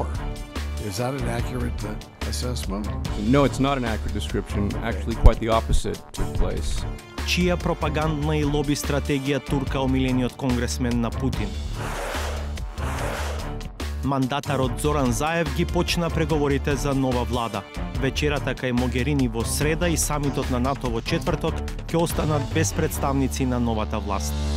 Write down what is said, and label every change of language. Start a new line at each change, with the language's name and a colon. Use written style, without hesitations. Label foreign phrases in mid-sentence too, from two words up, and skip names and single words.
English: Is that an accurate assessment? No, it's not an accurate description. Actually, quite the opposite took place.
Macedonian: Чија пропагандна и лоби стратегија турка омилениот конгресмен на Путин? Мандатарот Зоран Заев ги почна преговорите за нова влада. Вечерата кај Могерини во среда и самитот на НАТО во четврток ќе останат без представници на новата власт.